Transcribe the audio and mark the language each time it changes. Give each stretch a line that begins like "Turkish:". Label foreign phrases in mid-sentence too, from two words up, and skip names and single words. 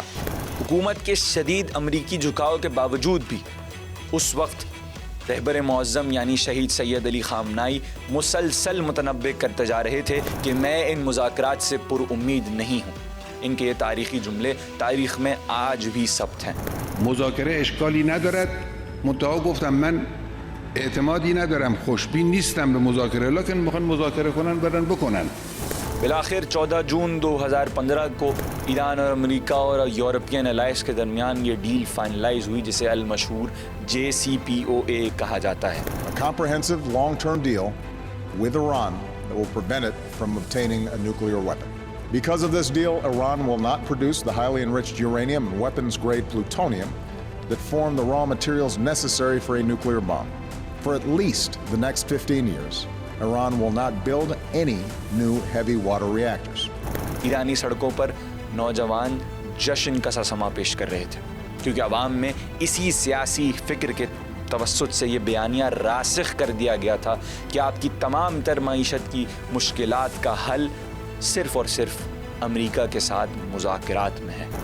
Urdu: حکومت کے شدید امریکی جھکاؤ کے باوجود بھی اس وقت رہبر معظم یعنی شہید سید علی خامنائی مسلسل متنبع کرتے جا رہے تھے کہ میں ان مذاکرات سے پر امید نہیں ہوں۔ ان کے یہ تاریخی جملے تاریخ میں آج بھی ثبت ہیں۔
Persian: مذاکره اشکالی ندارد، منتها گفتم من اعتمادی ندارم، خوشبین نیستم به مذاکره، لکن میخوان مذاکره کنن برن بکنن۔
Urdu: بالآخر 14 جون 2015 کو ایران اور امریکہ اور
English: European allies
Urdu: کے درمیان یہ
English: deal finalize
Urdu: ہوئی جسے المشہور JCPOA کہا جاتا ہے۔
English: A comprehensive long-term deal with Iran that will prevent it from obtaining a nuclear weapon. Because of this deal, Iran will not produce the highly enriched uranium and weapons-grade plutonium that form the raw materials necessary for a nuclear bomb. For at least the next 15 years, Iran will not build any new heavy water reactors.
Urdu: ایرانی سڑکوں پر نوجوان جشن کا سا سما پیش کر رہے تھے، کیونکہ عوام میں اسی سیاسی فکر کے توسط سے یہ بیانیہ راسخ کر دیا گیا تھا کہ آپ کی تمام تر معیشت کی مشکلات کا حل صرف اور صرف امریکہ کے ساتھ مذاکرات میں ہے۔